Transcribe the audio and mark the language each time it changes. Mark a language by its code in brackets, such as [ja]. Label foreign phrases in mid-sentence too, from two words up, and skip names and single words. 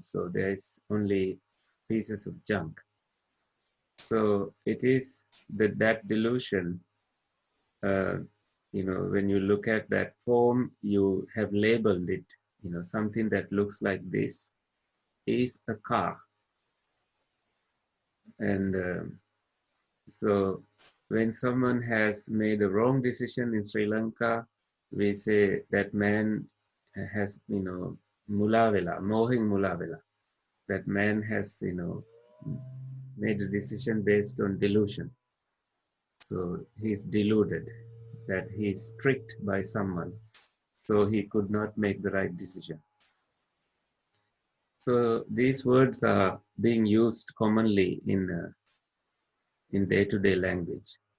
[en] So there's only pieces of junk. So it is that delusion, uh, when you look at that form, you have labeled it, something that looks like this is a car. And so when someone has made a wrong decision in Sri Lanka, we say that man has, [si] mulavela, mohin mulavela. [en] That man has, made a decision based on delusion. So he's deluded, that he's tricked by someone. So he could not make the right decision. So these words are being used commonly in day-to-day language.